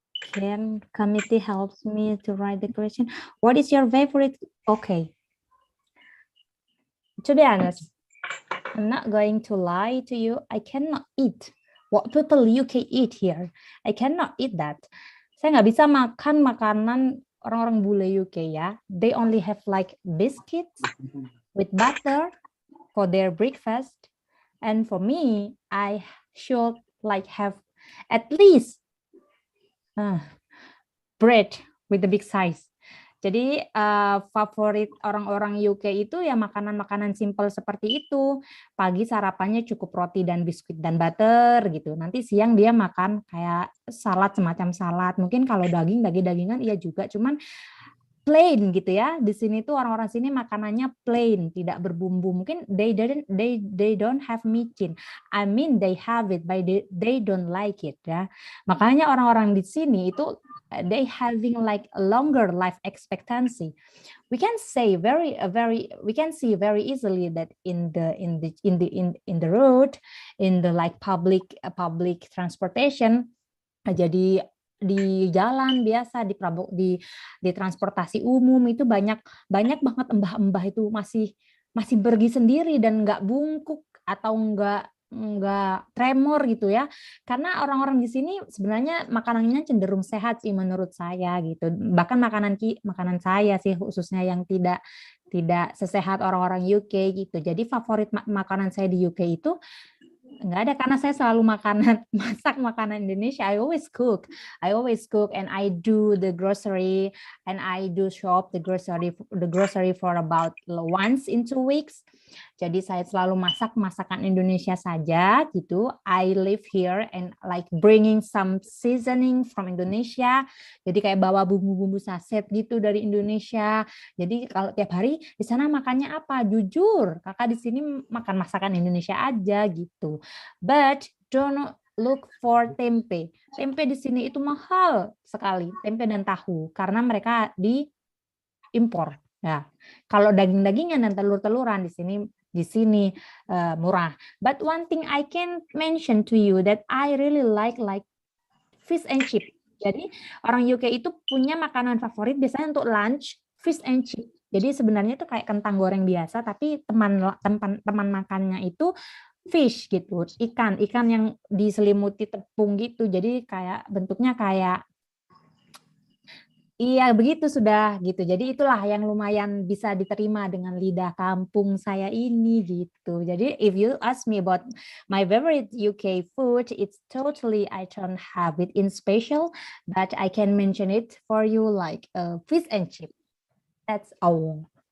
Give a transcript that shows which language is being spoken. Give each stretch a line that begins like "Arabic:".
English: Can committee helps me to write the question? What is your favorite? Okay. To be honest, I'm not going to lie to you. I cannot eat what people UK eat here. I cannot eat that.
Indonesian: Saya nggak bisa makan makanan orang-orang bule UK ya.
English: They only have like biscuits with butter for their breakfast. And for me, I should like have at least bread with the big size.
Indonesian: Jadi favorit orang-orang UK itu ya makanan-makanan simple seperti itu. Pagi sarapannya cukup roti dan biskuit dan butter gitu. Nanti siang dia makan kayak salad, semacam salad. Mungkin kalau daging-dagingan iya juga, cuman plain gitu ya. Di sini tuh orang-orang sini makanannya plain, tidak berbumbu. Mungkin
English: they don't have micin. I mean they have it, but they don't like it ya.
Indonesian: Makanya orang-orang di sini itu
English: they having like a longer life expectancy. We can see very easily that in the road, in the like public transportation.
Indonesian: Jadi di jalan biasa, di transportasi umum itu banyak banget embah-embah itu masih pergi sendiri dan nggak bungkuk atau nggak tremor gitu ya, karena orang-orang di sini sebenarnya makanannya cenderung sehat sih menurut saya gitu. Bahkan makanan saya sih khususnya yang tidak sesehat orang-orang UK gitu. Jadi favorit makanan saya di UK itu nggak ada, karena saya selalu masak makanan Indonesia.
English: I always cook and I do the grocery and I do shop the grocery for about once in 2 weeks.
Indonesian: Jadi saya selalu masak masakan Indonesia saja gitu.
English: I live here and like bringing some seasoning from Indonesia.
Indonesian: Jadi kayak bawa bumbu-bumbu saset gitu dari Indonesia. Jadi kalau tiap hari di sana makannya apa? Jujur, kakak di sini makan masakan Indonesia aja gitu.
English: But don't look for tempe.
Indonesian: Tempe di sini itu mahal sekali, tempe dan tahu, karena mereka diimpor. Ya, kalau daging-dagingan dan telur-teluran di sini murah.
English: But one thing I can mention to you that I really like fish and chip.
Indonesian: Jadi orang UK itu punya makanan favorit biasanya untuk lunch, fish and chip. Jadi sebenarnya itu kayak kentang goreng biasa, tapi teman makannya itu fish gitu, ikan yang diselimuti tepung gitu. Jadi kayak bentuknya kayak iya, begitu sudah gitu. Jadi itulah yang lumayan bisa diterima dengan lidah kampung saya ini gitu.
English: Jadi if you ask me about my favorite UK food, it's totally I don't have it in special, but I can mention it for you like fish and chip. That's all.